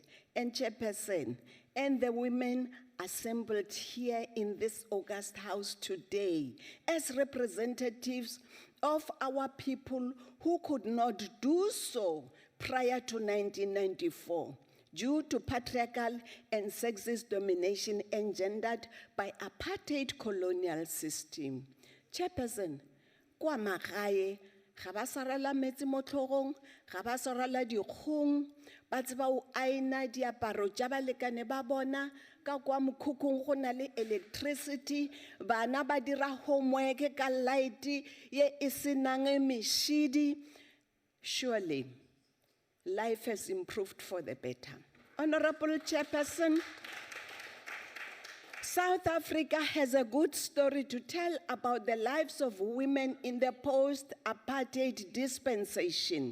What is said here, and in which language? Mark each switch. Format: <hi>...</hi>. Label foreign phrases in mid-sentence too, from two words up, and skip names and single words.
<en>And Chairperson, and the women assembled here in this August House today as representatives of our people who could not do so prior to 1994 due to patriarchal and sexist domination engendered by apartheid colonial system. Chairperson,</en> <nso>kwa magae, ga ba sarala metsi mo tlhogong, ga ba sarala dikgong, ba tseba o aina diaparo tša balekane ba bona, ka kwa mokhukhung go na le electricity, bana ba dira homework ka light ye e senang mešidi.</nso> <en>Surely, life has improved for the better. Honorable Chairperson, South Africa has a good story to tell about the lives of women in the post-apartheid dispensation.</en>